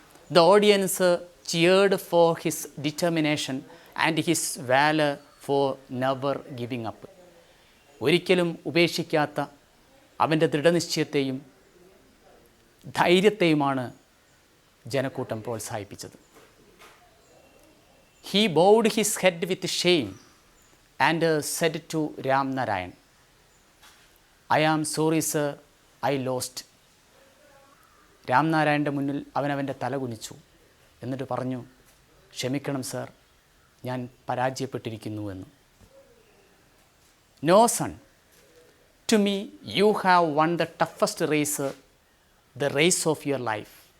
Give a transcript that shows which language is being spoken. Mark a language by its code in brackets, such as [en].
[en] The audience cheered for his determination and his valour for never giving up. [ml] ഒരിക്കലും ഉപേക്ഷിക്കാത്ത അവൻ്റെ ദൃഢനിശ്ചയത്തെയും ധൈര്യത്തെയുമാണ് ജനക്കൂട്ടം പ്രോത്സാഹിപ്പിച്ചത്. [en] He bowed his head with shame and said to Ramnarayan, I am sorry sir, I lost. [ml] രാംനാരായണൻ്റെ മുന്നിൽ അവനവൻ്റെ തല കുനിച്ചു. എന്നിട്ട് പറഞ്ഞു, ക്ഷമിക്കണം sir, ഞാൻ പരാജയപ്പെട്ടിരിക്കുന്നു എന്ന്. [en] No son, to me you have won the toughest race, the race of your life.